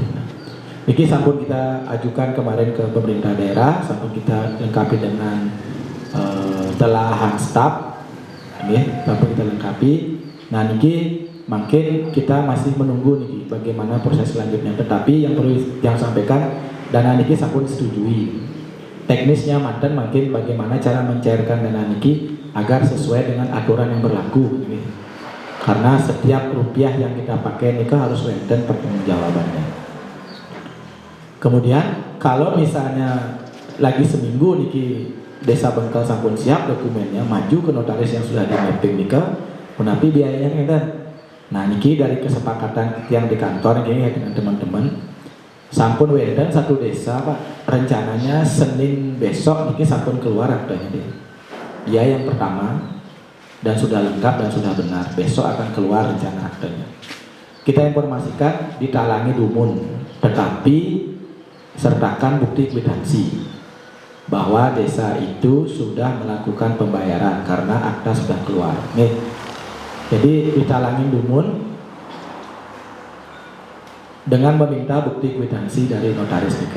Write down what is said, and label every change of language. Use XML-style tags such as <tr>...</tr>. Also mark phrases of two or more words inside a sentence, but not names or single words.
<id>Ini sampun kita ajukan kemarin ke pemerintah daerah, sampun kita lengkapi dengan telahan staf, sampun kita lengkapi. Nah, niki mungkin kita masih menunggu nih bagaimana proses selanjutnya. Tetapi yang perlu yang sampaikan dana niki sampun disetujui. Teknisnya mantan mungkin bagaimana cara mencairkan dana niki agar sesuai dengan aturan yang berlaku. Karena setiap rupiah yang kita pakai niki harus wenten pertanggungjawabannya. Kemudian kalau misalnya lagi seminggu niki Desa Bengkel sampun siap dokumennya, maju ke notaris yang sudah di mapping niki, menapi biayanya kan. Nah, niki dari kesepakatan yang di kantor ini ya dengan teman-teman, sampun weden satu desa Pak, rencananya Senin besok niki sampun keluar aktenya deh. Biaya yang pertama dan sudah lengkap dan sudah benar, besok akan keluar rencana aktenya. Kita informasikan ditalangi dumun, tetapi sertakan bukti kwitansi bahwa desa itu sudah melakukan pembayaran karena akta sudah keluar. Nih. Jadi ditalangin dumun dengan meminta bukti kwitansi dari notaris niki.</id>